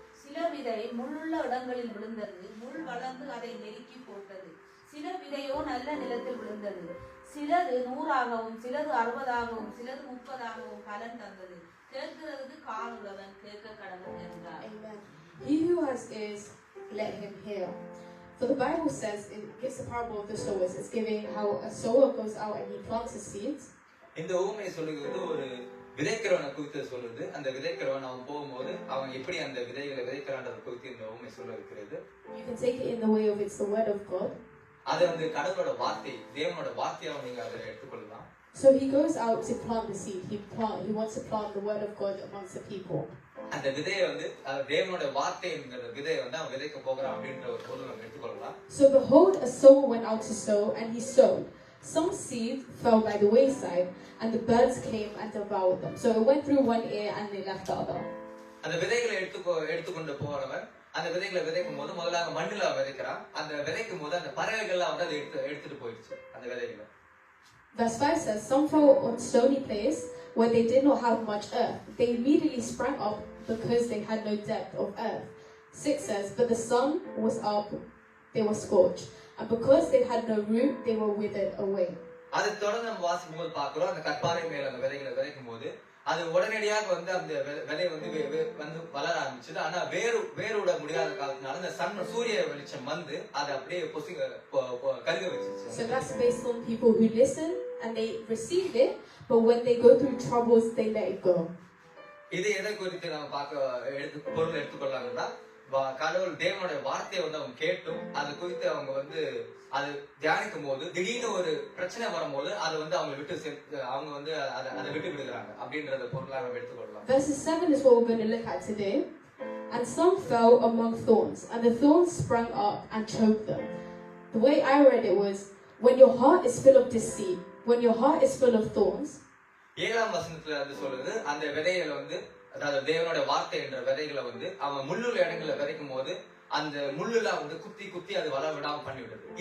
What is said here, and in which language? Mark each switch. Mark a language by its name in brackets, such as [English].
[Tamil] சில விதை முள்ளுள்ள இடங்களில் விழுந்தது. முள் வளர்ந்து அதை நெருக்கி போட்டது. சில விதையோ நல்ல நிலத்தில் விழுந்தது. சிலது 100ஆகவும் சிலது 60ஆகவும் சிலது 30ஆகவும் பலன் தந்தது. கேட்கிறதுக்கு காதுள்ளவன் கேட்க கடவுள் என்றார். [English] He who has ears, let him hear. For the Bible says, it gives the parable of the sowers. It's giving how a sower goes out and he plants his seeds. [Tamil] இந்த ஊமையை சொல்லுகிறது ஒரு விதைக்கிறவனை குறித்து சொல்லுது. அந்த விதைக்கிறவன் அவன் போகும்போது அவன் எப்படி அந்த விதைகளை விதைக்கிறான்றதை குறித்து இந்த ஊமை சொல்ல இருக்கிறது. [English] You can take it in the way of it's the word of God. [Tamil] அது கடவுளோட வார்த்தை, தேவனோட வார்த்தையாவும் நீங்க அதை எடுத்துக்கொள்ளலாம். [English] So he goes out to plant the seed. He wants to plant the word of God amongst the people. [Tamil] அந்த விதையை வந்து தேவனுடைய வார்த்தை என்கிற விதையை வந்து அவன் விதைக்க போகிறான் அப்படின்ற ஒரு பொருள் நம்ம எடுத்துக்கொள்ளலாம். [English] So behold, a sower went out to sow, and he sowed. Some seed fell by the wayside, and the birds came and devoured them. So it went through one ear and they left the other. [Tamil] அந்த விதைகளை எடுத்துக்கொண்டு போறவன் அந்த விதைகளை விதைக்கும் போது முதலாக மண்ணுல விதைக்கிறான். அந்த விதைக்கும் போது அந்த பறவைகள்லாம் வந்து அதை எடுத்துட்டு போயிடுச்சு அந்த விதைகளை. [English] Verse 5 says, some fell on stony place where they did not have much earth. They immediately sprang up because they had no depth of earth. 6 says, but the sun was up, they were scorched. And because they had no root, they were withered away. [Tamil] அதை தொடர்ந்து நம்ம வாசிக்கும் போது பார்க்கிறோம், அந்த கற்பாறை மேல அந்த விதைகளை விதைக்கும் போது அது உடனடியாக வந்து அந்த விதை வந்து வளர ஆரம்பிச்சது. ஆனா வேறுவிட முடியாத காலத்தினால அந்த சூரிய வெளிச்சம் வந்து அதை அப்படியே கருக வச்சிச்சு. [English] So that's based on people who listen and they received it, but when they go through troubles, they let it go. [Tamil] இது எதை குறித்து நம்ம பொருள் எடுத்துக்கொள்ளலாம்னா, கடவுள் தேவனுடைய வார்த்தையை வந்து அவங்க கேட்டும் அது குறித்து அவங்க வந்து அது தியானிக்கும் போது திடீர்னு ஒரு பிரச்சனை வரும்போது அதை வந்து அவங்க வந்து அதை விட்டு விடுகிறாங்க அப்படின்றத பொருளாக நம்ம எடுத்துக்கொள்ளலாம். [English] Verses 7 is what we're going to look at today. And some fell among thorns, and the thorns sprang up and choked them. The way I read it was, when your heart is full of deceit, when your heart is full of thorns. [Tamil] 7ஆம் வசனத்துல அது சொல்லுது, அந்த விதைகளை வந்து அதாவது தேவனுடைய வார்த்தை என்ற விதைகளை வந்து அவன் முள்ளுள்ள இடங்களை விதைக்கும் போது அந்த முள்ளுல வந்து குத்தி அது வளர விடாம பண்ணி விடுது.